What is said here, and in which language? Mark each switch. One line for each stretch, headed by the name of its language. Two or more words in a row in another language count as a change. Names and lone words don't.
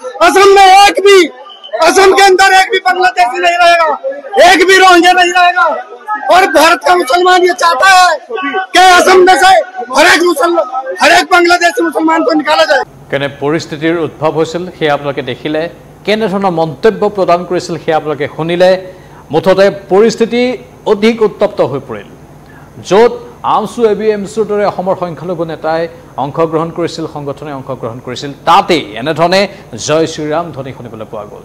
Hindi: असम के अंदर एक भी बांग्लादेशी नहीं रहेगा, एक भी रोहिंग्या नहीं रहेगा। और भारत का मुसलमान ये चाहता है कि असम में से हर एक बांग्लादेशी मुसलमान को निकाला जाए।
Assamese: কেনে পৰিস্থিতিৰ উদ্ভৱ হৈছিল হে আপোনালোকে দেখিলে, কেনে ধৰণৰ মন্তব্য প্ৰদান কৰিছিল হে আপোনালোকে শুনিলে। মুঠতে পৰিস্থিতি অধিক উত্তপ্ত হৈ পৰিল, য'ত আমছু এবিএমছুৰ দৰে অসমৰ সংখ্যালঘু নেতাই অংশগ্ৰহণ কৰিছিল, সংগঠনে অংশগ্ৰহণ কৰিছিল। তাতেই এনেধৰণে জয় শ্ৰীৰাম ধ্বনি শুনিবলৈ পোৱা গ'ল।